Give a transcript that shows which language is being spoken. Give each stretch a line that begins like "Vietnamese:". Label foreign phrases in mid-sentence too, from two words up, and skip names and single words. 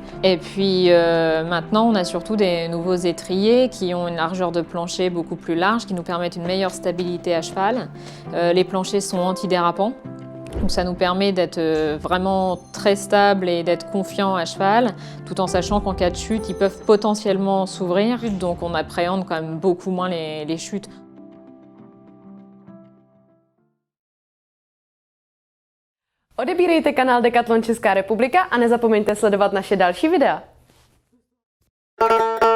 French: Et puis maintenant, on a surtout des nouveaux étriers qui ont une largeur de plancher beaucoup plus large, qui nous permettent une meilleure stabilité à cheval. Les planchers sont antidérapants. Donc ça nous permet d'être vraiment très stable et d'être confiant à cheval, tout en sachant qu'en cas de chute, ils peuvent potentiellement s'ouvrir. Donc on appréhende quand même beaucoup moins les chutes.
Czech: Odebírejte kanál Decathlon Česká republika a nezapomeňte sledovat naše další videa.